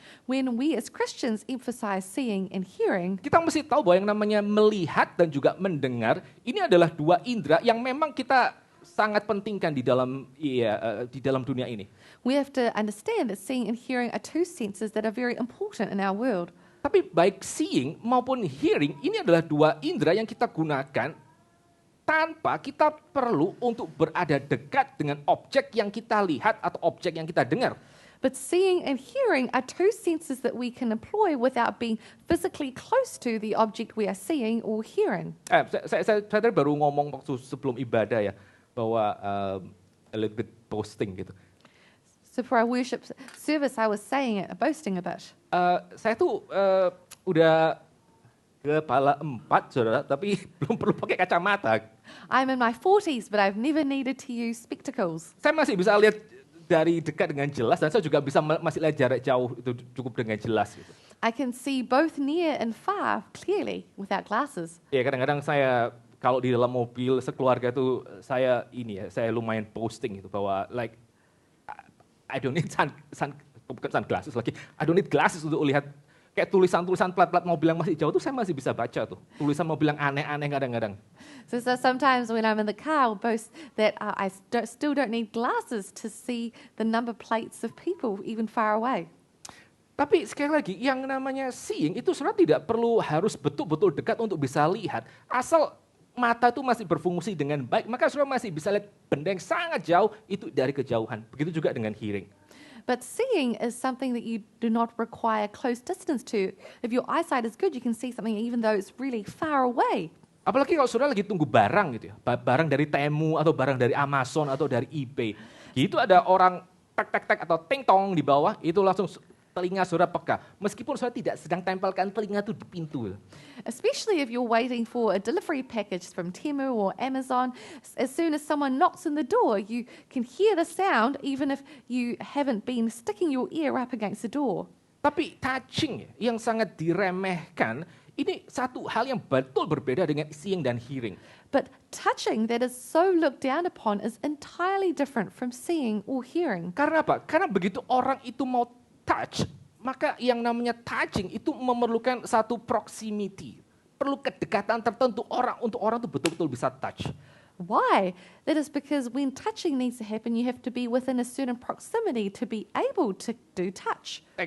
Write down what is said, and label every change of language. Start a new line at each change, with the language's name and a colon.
English: when we as Christians emphasize seeing and hearing,
Indonesian: Kita mesti tahu bahwa yang namanya melihat dan juga mendengar, ini adalah dua indera yang memang kita sangat pentingkan di dalam dunia ini.
English: we have to understand that seeing and hearing are two senses that are very important in our world.
Indonesian: Tapi baik seeing maupun hearing, ini adalah dua indera yang kita gunakan tanpa kita perlu untuk berada dekat dengan objek yang kita lihat atau objek yang kita dengar.
English: But seeing and hearing are two senses that we can employ without being physically close to the object we are seeing or hearing.
Indonesian: Saya tadi baru ngomong waktu sebelum ibadah ya, bahwa
English: a little bit boasting
Indonesian: gitu.
English: So for our worship service, I was boasting a bit.
Indonesian: Saya tuh udah kepala 4, saudara, tapi belum perlu pakai kacamata.
English: I'm in my 40s, but I've never needed to use spectacles.
Indonesian: Saya masih bisa lihat dari dekat dengan jelas, dan saya juga bisa masih lihat jarak jauh itu cukup dengan jelas. Gitu.
English: I can see both near and far clearly without glasses.
Indonesian: Ya kadang-kadang saya kalau di dalam mobil sekeluarga tuh saya lumayan posting gitu bahwa
English: like I don't need
Indonesian: bukan sunglasses lagi,
English: I don't need glasses
Indonesian: untuk lihat kayak tulisan-tulisan plat-plat mobil yang masih jauh tuh saya masih bisa baca tuh. Tulisan mobil yang aneh-aneh kadang-kadang.
English: So sometimes when I'm in the car, I'll boast that I still don't need glasses to see the number plates of people even far away.
Indonesian: Tapi sekali lagi, yang namanya seeing itu sebenarnya tidak perlu harus betul-betul dekat untuk bisa lihat. Asal mata itu masih berfungsi dengan baik, maka saudara masih bisa lihat benda yang sangat jauh itu dari kejauhan. Begitu juga dengan hearing.
English: But seeing is something that you do not require close distance to. If your eyesight is good, you can see something even though it's really far away.
Indonesian: Apalagi kalau saudara lagi tunggu barang gitu ya, barang dari Temu atau barang dari Amazon atau dari eBay. Gitu ada orang tek atau ting-tong di bawah, itu langsung telinga saudara peka. Meskipun saudara tidak sedang tempelkan telinga itu di pintu.
English: Especially if you're waiting for a delivery package from Temu or Amazon, as soon as someone knocks on the door, you can hear the sound even if you haven't been sticking your ear up against the door.
Indonesian: Tapi touching yang sangat diremehkan, ini satu hal yang betul berbeda dengan seeing dan hearing.
English: But touching that is so looked down upon is entirely different from seeing or hearing.
Indonesian: Karena apa? Karena begitu orang itu mau touch, maka yang namanya touching itu memerlukan satu proximity. Perlu kedekatan tertentu untuk orang itu betul-betul bisa touch.
English: Why? That is because when touching needs to happen, you have to be within a certain proximity to be able to do touch.